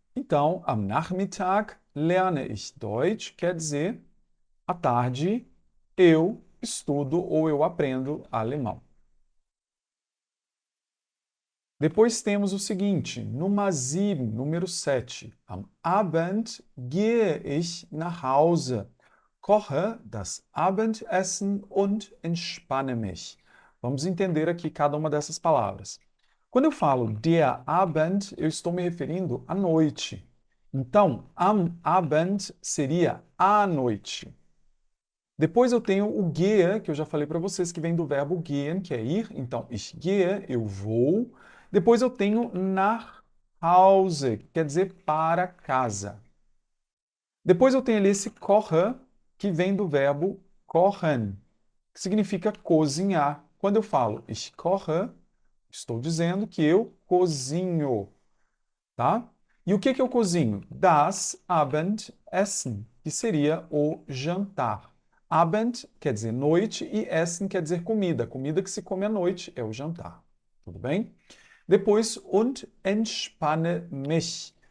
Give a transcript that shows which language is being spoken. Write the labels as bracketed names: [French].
[Portuguese] Então, [German] am Nachmittag lerne ich Deutsch, [Portuguese] quer dizer, à tarde eu estudo ou eu aprendo alemão. Depois temos o seguinte, [German] Nummer 7, [Portuguese] número 7. [German] Am Abend gehe ich nach Hause, koche das Abendessen und entspanne mich. [Portuguese] Vamos entender aqui cada uma dessas palavras. Quando eu falo der Abend, eu estou me referindo à noite. Então, am Abend seria à noite. Depois eu tenho o gehe, que eu já falei para vocês, que vem do verbo gehen, que é ir. Então, [German] ich gehe, [Portuguese] eu vou. Depois eu tenho [German] nach Hause, [Portuguese] que quer dizer para casa. Depois eu tenho ali esse koche, que vem do verbo kochen, que significa cozinhar. Quando eu falo [German] ich koche, [Portuguese] estou dizendo que eu cozinho, tá? E o que eu cozinho? [German] Das Abendessen, [Portuguese] que seria o jantar. Abend quer dizer noite e Essen quer dizer comida. Comida que se come à noite é o jantar. Tudo bem? Depois, [German] und entspanne mich.